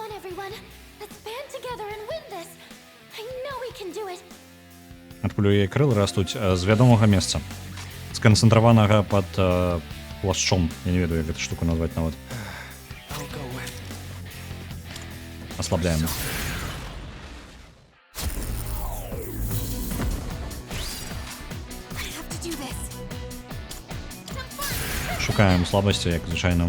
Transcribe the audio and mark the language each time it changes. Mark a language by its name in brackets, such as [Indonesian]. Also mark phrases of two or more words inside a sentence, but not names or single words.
[English] everyone. Let's band together and win this. I know we can do it. [Belarusian] Адкуль у яе крылы растуць з вядомага месца. Сканцэнтраванага пад плашчом. Я не ведаю, як гэту штуку назваць нават. Ослабляем. Шукаем слабасці, як звычайна.